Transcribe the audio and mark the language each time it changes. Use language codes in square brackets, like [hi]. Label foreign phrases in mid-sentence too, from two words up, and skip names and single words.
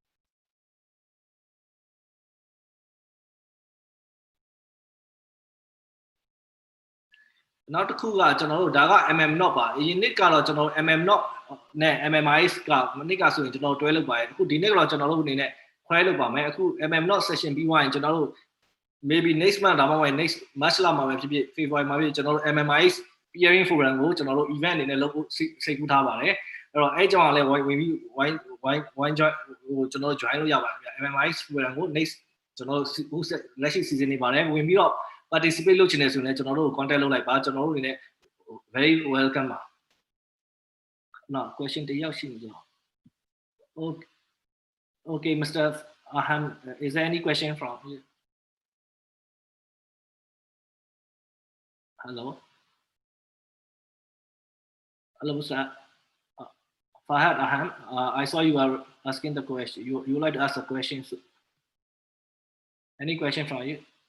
[my] နောက်တစ်ခုကကျွန်တော်တို့ဒါက MMNOG ပါအရင်နှစ်ကတော့ကျွန်တော်တို့ MMNOG နဲ့ MMIS ကမနစ်ကဆိုရင်ကျွန်တော်တွဲလုပ်ပါတယ်အခုဒီနေ့ကတော့ကျွန်တော် တို့အနေနဲ့ခွဲလုပ်ပါမယ်အခု MMNOG session ပြီးသွားရင်ကျွန်တော်တို့ [en] maybe next month [my] ဒါမှမဟုတ် [en] next March [my] လမှာပဲဖြစ်ဖြစ် February မှာဖြစ်ကျွန်တော်တို့ [en] MMIS peering forum [my] ကိုကျွန်တော်တို့ event အနေနဲ့လုပ်ဖို့စိတ်ကူးထားပါတယ်အဲ့တော့အဲ့ကြောင့်လည်းဝင်ပြီး [en] wine join [my] ဟိုကျွန်တော် join လို့ရပါတယ်ဗျ [en] MMIS forum [my] ကို next ကျွန်တော်တို့လက်ရှိ season နေပါတယ်ဝင်ပြီးတော့ participate လုပ်ချင်တယ်ဆိုရင်ကျွန်တော်တို့ contact လုပ်လိုက်ပါကျွန်တော်တို့အနေနဲ့ [en] very welcome [my] ပါနောက် question တစ်ယောက်ရှိနေကြ [en] okay Mr. Aham is there any question from you hello Mr. Fahad Aham I saw you are asking the question you would like to ask a question any question from you